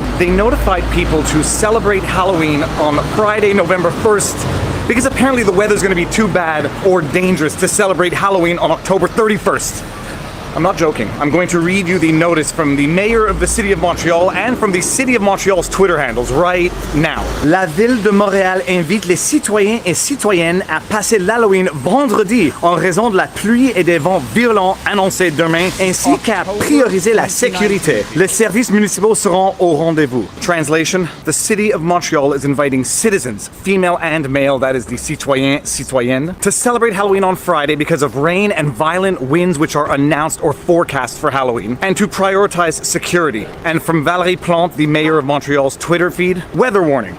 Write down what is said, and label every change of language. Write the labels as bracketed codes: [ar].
[en] They notified people to celebrate Halloween on Friday, November 1st, because apparently the weather's gonna be too bad or dangerous to celebrate Halloween on October 31st. I'm not joking. I'm going to read you the notice from the mayor of the city of Montreal and from the city of Montreal's Twitter handles right now. [fr] La ville de Montréal invite les citoyens et citoyennes à passer l'Halloween vendredi en raison de la pluie et des vents violents annoncés demain, ainsi qu'à prioriser la sécurité. Les services municipaux seront au rendez-vous. [en] Translation: the city of Montreal is inviting citizens, female and male, that is the [fr] citoyens, citoyennes, [en] to celebrate Halloween on Friday because of rain and violent winds which are announced or forecast for Halloween, and to prioritize security. And from Valérie Plante, the mayor of Montreal's Twitter feed, weather warning.